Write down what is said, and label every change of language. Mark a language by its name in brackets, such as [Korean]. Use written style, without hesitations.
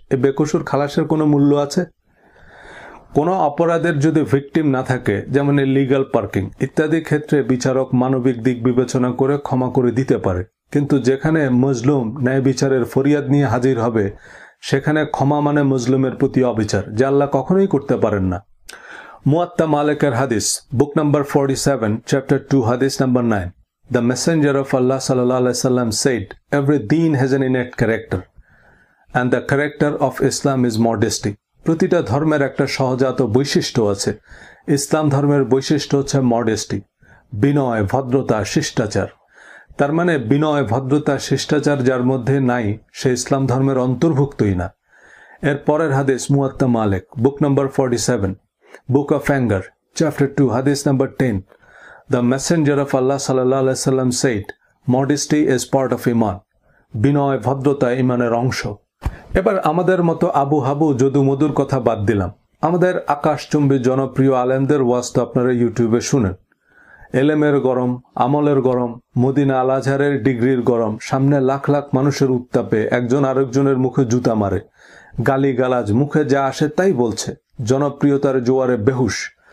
[Bangla] এই বেকসুর খালাসের কোনো মূল্য আছে? কোনো অপরাধের যদি ভিকটিম না থাকে, যেমন এই লিগ্যাল পার্কিং ইত্যাদি ক্ষেত্রে বিচারক মানবিক দিক বিবেচনা করে ক্ষমা করে দিতে পারে, কিন্তু যেখানে মজলুম ন্যায় বিচারের ফরিয়াদ নিয়ে হাজির হবে সেখানে ক্ষমা মানে মজলুমের প্রতি অবিচার, যা আল্লাহ কখনোই করতে পারেন না। মুয়াত্তা মালিকের হাদিস, বুক নাম্বার 47, চ্যাপ্টার 2, হাদিস number 9, [English] The messenger of Allah sallallahu alaihi wasallam said, every deen has an innate character and the character of Islam is modesty. [Bangla] প্রতিটা ধর্মের একটা সহজাত বৈশিষ্ট্য আছে। ইসলাম ধর্মের বৈশিষ্ট্য হচ্ছে মডেস্টি, বিনয়, ভদ্রতা, শিষ্টাচার। তার মানে বিনয়, ভদ্রতা, শিষ্টাচার যার মধ্যে নাই সে ইসলাম ধর্মের অন্তর্ভুক্তই না। এর পরের হাদিস মুয়াত্তা মালিক, বুক number 47, [English] Book of Anger, chapter 2, hadith number 10. The messenger of Allah sallallahu alaihi wasallam said, modesty is part of iman. [Bangla] বিনয়, ভদ্রতা ইমানের অংশ। এবার আমাদের মতো আবু হাবু যদু মধুর কথা বাদ দিলাম। আমাদের আকাশচুম্বী জনপ্রিয় আলেমদের ওয়াজ তো আপনারা ইউটিউবে শুনেন। এলেমের গরম, আমলের গরম, মদিনা আল আজহারের ডিগ্রির গরম, সামনে লাখ লাখ মানুষের উত্তাপে একজন আরেকজনের মুখে জুতা মারে, গালি গালাজ, মুখে যা আসে তাই বলছে, জনপ্রিয়তার জোয়ারে বেহুশ।